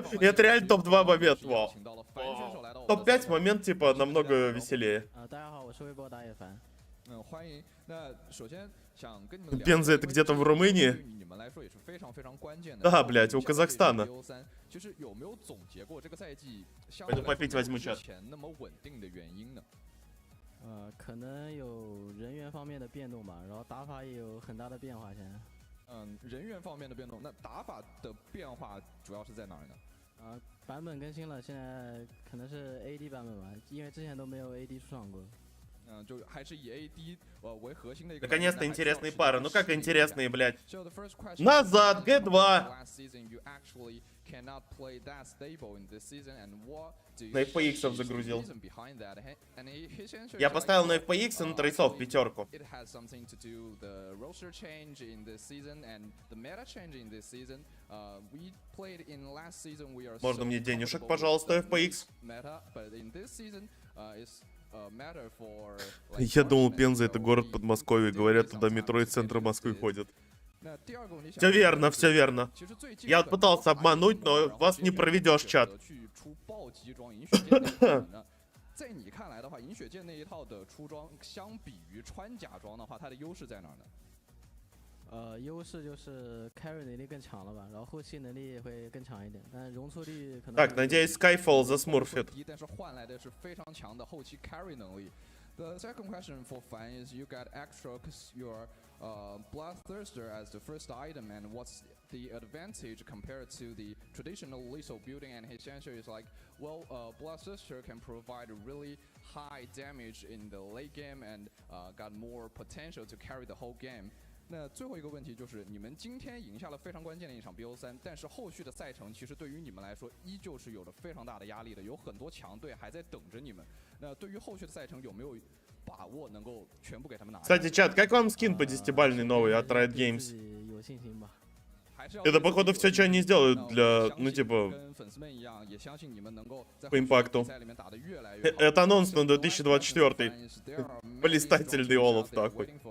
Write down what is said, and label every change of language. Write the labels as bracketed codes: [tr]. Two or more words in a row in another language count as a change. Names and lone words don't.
[ru] Это реально топ-2 момент, вау. Топ-5 момент, типа, намного веселее. Пенза это где-то в Румынии? Да, блядь, у Казахстана. Пойду попить возьму чат. [zh] 可能有人员方面的变动吧，然后打法也有很大的变化。现在，人员方面的变动，那打法的变化主要是在哪儿呢？版本更新了，现在可能是 AD 版本吧，因为之前都没有 AD 出场过。就还是以 AD 为核心的一个。 [ru] Наконец-то интересные пары. Ну как интересные, блядь. Назад, G2. На FPX загрузил. Я поставил на FPX и на трейсов пятерку. Можно мне денежек, пожалуйста, FPX? Я думал, Пенза это город Подмосковья. Говорят, туда метро из центра Москвы ходят. Все верно, все верно. Я вот пытался обмануть, но вас не проведешь, чат. [zh] 在你看来的话，饮血剑那一套的出装，相比于穿甲装的话，它的优势在哪儿呢？优势就是 carry 能力更强了吧，然后后期能力也会更强一点，但容错率可能。 [ru] Так, надеюсь, Skyfall засмурфит. [zh] 但是换来的是非常强的后期 carry 能力。 [en] The second question for Fan is you got extra because you're Bloodthirster as the first item, and what's the advantage compared to the traditional lethal building? And his answer is like, well, Bloodthirster can provide really high damage in the late game and got more potential to carry the whole game. [zh] 那最后一个问题就是，你们今天赢下了非常关键的一场 BO3，但是后续的赛程其实对于你们来说依旧是有着非常大的压力的，有很多强队还在等着你们。那对于后续的赛程有没有把握能够全部给他们拿？ [ru] Кстати, чат, как вам скин по 10-бальный новый от Riot Games? Это, походу, все, что они сделают для, ну, типа, по импакту. Это анонс на 2024. Блистательный Олаф такой.